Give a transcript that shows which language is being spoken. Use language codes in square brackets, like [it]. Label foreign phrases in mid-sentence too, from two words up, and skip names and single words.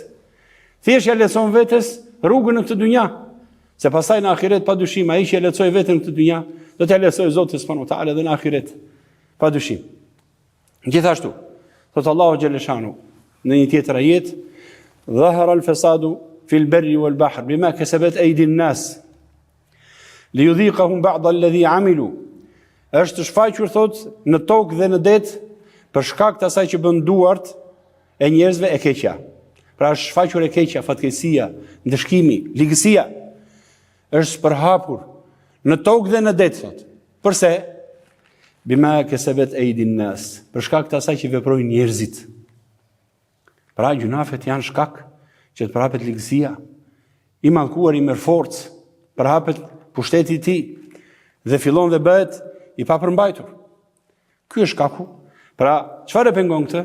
[sq] Thjesht ja lehtëson vetes rrugën në këtë dynja, se pastaj në ahiret padyshim ai që ja lehtësoi veten në këtë dynja, do t'ja lehtësoj Zoti [ar] سبحانه وتعالى [sq] dhe në ahiret padyshim. Gjithashtu, thot Allahu xhaleshanu në një tjetër ajet: [ar] "ظهر الفساد في البر والبحر بما كسبت أيدي الناس ليذيقهم بعض الذي عملوا." [sq] Është shfaqur thot në tokë dhe në det për shkak të asaj që bën duart e njerëzve e keqja. Pra është shfaqur e keqja, fatkeqësia, ndëshkimi, ligësia është përhapur në tokë dhe në det thot. Përse? [ar] بما كسبت أيدي الناس, [sq] për shkak të asaj që veprojnë njerëzit. Pra gjunafet janë shkak që të përhapet ligësia, i mallkuar i merr forcë, përhapet pushteti i tij dhe fillon dhe bëhet i papërmbajtur. Ky është shkaku. Pra, çfarë pengon këtë?